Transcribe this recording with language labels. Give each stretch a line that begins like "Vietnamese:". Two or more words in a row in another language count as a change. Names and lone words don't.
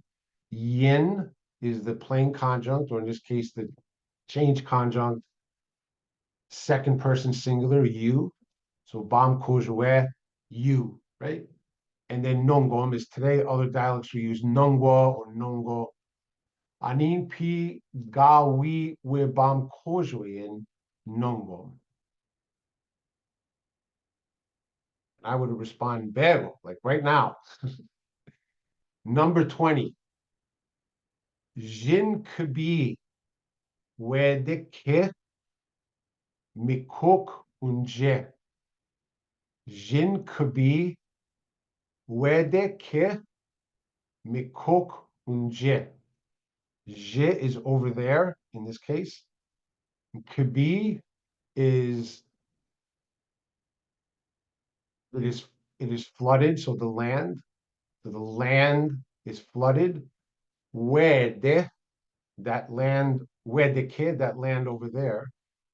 English: Yin is the plain conjunct, or in this case, the change conjunct, second person singular, you. So
Ojibwa: bam kojwe,
English: you, right? And then nongom is today, other dialects will use nongwa or nongo.
Ojibwa: Anin pi gawi we bam kojwe nongom.
English: I would respond bego, like right now. Number 20.
Ojibwa: Jin kabi wedeke mikok unje. Jin kabi wedeke mikok unje.
English: Je is over there in this case. Kabi is it is flooded, so the land is flooded. Wede, that land, wedeke, that land over there.